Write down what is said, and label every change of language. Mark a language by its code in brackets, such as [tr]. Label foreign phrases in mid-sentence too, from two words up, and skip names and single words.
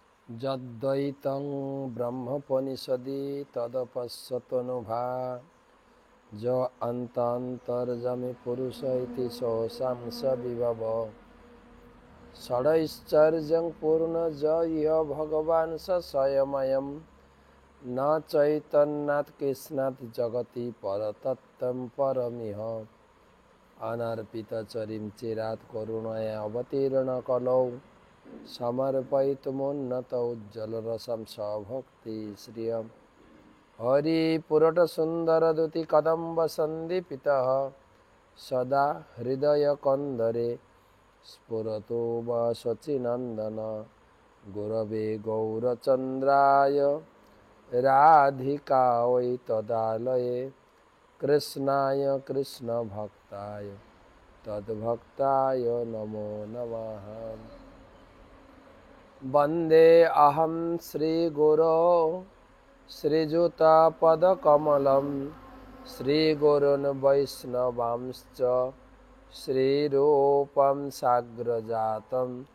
[sa] যদ্বৈতং ব্রহ্মোপনিষদি তদপশ্যতনুভা য অন্তন্তর্যামী পুরুষ ইতি সোऽশাংস বিভব ষড়ৈশ্চর্যং পূর্ণ য ইহ ভগবান স স্বয়ময়ম ন চৈতন্যাৎ কৃষ্ণাৎ জগতি পরতত্ত্বম পরমিহ অনর্পিতচরিম চিরাৎ করুণায় অবতীর্ণ কলৌ সমর্পয়িতুমুন্নত উজ্জ্বলরসম স্বভক্তি শ্রিয়ম হরিপুরট সুন্দরদুতি কদম্ব সন্দীপিতঃ সদা হৃদয় কন্দরে স্ফুরতু শচীনন্দন গুরবে গৌরচন্দ্রায় রাধিকাयै তদালয়ে কৃষ্ণায় কৃষ্ণভক্তায় তদ্ভক্তায় নমো নমঃ। वन्दे अहं श्रीगुरो श्रीयुतपदकमलं श्रीगुरुन् वैष्णवांश्च श्रीरूपं साग्रजातं